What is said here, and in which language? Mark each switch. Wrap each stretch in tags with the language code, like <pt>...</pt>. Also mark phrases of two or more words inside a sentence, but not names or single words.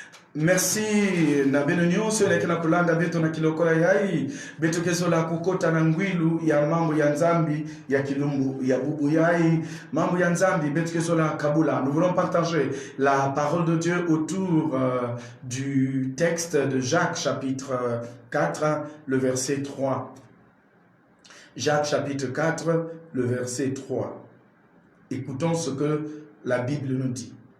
<ktu>Merci na beno nyonso eleki na kulanda beto na kilokola yai beto keso la kukota na ngwilu ya mambo ya nzambi ya kilumbu ya bubu yai mambo ya nzambi beto keso la kabula.</ktu> <fr>Nous voulons partager la parole de Dieu autour du texte de Jacques chapitre 4 le verset 3. Jacques chapitre 4 le verset 3. Écoutons ce que la Bible nous dit.</fr>